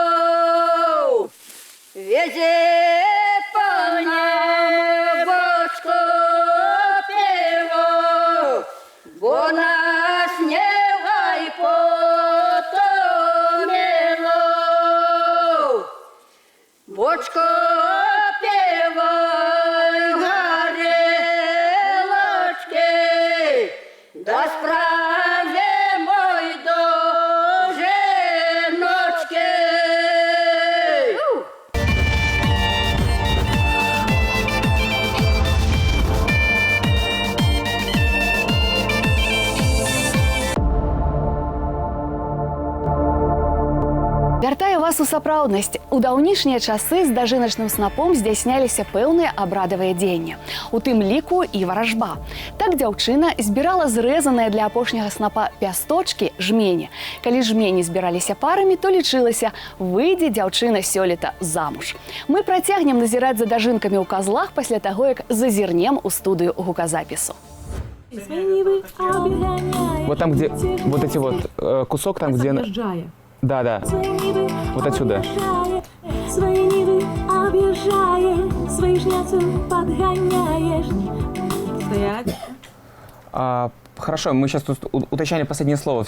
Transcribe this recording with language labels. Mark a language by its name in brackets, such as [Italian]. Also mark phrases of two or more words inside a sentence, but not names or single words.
[Ukrainian] Везе по нам бочку пиво, бо нас не гай потомило. Бочку пиво, горелочки, да справимо й до жіночки. [Belarusian] Вяртаю вас у сапраўднасць. У даўнішнія часы з дажыначным снапом здзяйсняліся пэўныя абрадавыя дзеянні. У тым ліку і варажба. Так дзяўчына збірала зрэзаныя для апошняга снапа пясточкі жмені. Калі жмені збіраліся парамі, то лічылася, выйдзе дзяўчына сёлета замуж. Мы працягнем назіраць за дажынкамі ў казлах пасля таго, як зазірнем у студыю гуказапісу. [Russian] Свои вы обгоняете. Вот там, где вот эти вот кусок, там, где... Объезжая. Да, да. Вот отсюда. Свои нивы объезжаешь, свои жняцу подгоняешь. Стоять. Хорошо, мы сейчас тут уточняли последнее слово.